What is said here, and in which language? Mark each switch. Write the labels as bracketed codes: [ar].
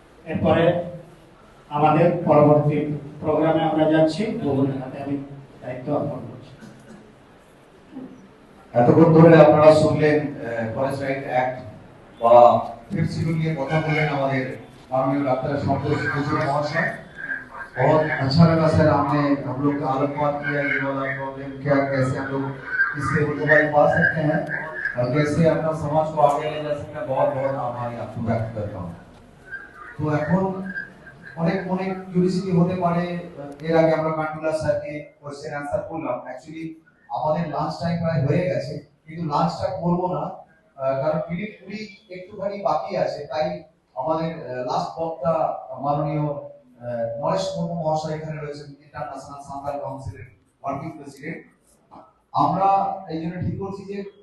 [bn] এরপরে আমাদের পরবর্তী প্রোগ্রামে আমরা যাচ্ছি। বুবুলের হাতে আমি দায়িত্ব অর্পণ করছি। এতক্ষণ ধরে আপনারা শুনলেন ফরেস্ট রাইট অ্যাক্ট বা ফিফথ শিডিউল নিয়ে কথা বললেন আমাদের माननीय डॉक्टर संतोष कुजूर महोदय। [hi] बहुत अच्छा लगा सर, आपने हम लोग का आलोकपात किया ये वाला प्रॉब्लम क्या, कैसे हम लोग इससे रिकवरी पा सकते हैं और कैसे अपना समाज को आगे ले जा सकते हैं। बहुत बहुत आभारी आपको व्यक्त करता हूँ। [bn] तो এখন অনেক অনেক কিউরিসিটি হতে পারে, এর আগে আমরা কান্টুলা স্যারকে কোশ্চেন আনসার করলাম, অ্যাকচুয়ালি আমাদের লাঞ্চ টাইম প্রায় হয়ে গেছে, কিন্তু লাঞ্চটা করব না কারণ মিনিট 20 একটুখানি বাকি আছে। তাই আমাদের লাস্ট বক্তা মাননীয় নরেশ মুর্মু মহাশয় এখানে রয়েছেন, ইন্টারন্যাশনাল সান্তাল কাউন্সিলের ওয়ার্কিং প্রেসিডেন্ট। আমরা এই জন্য ঠিক করছি যে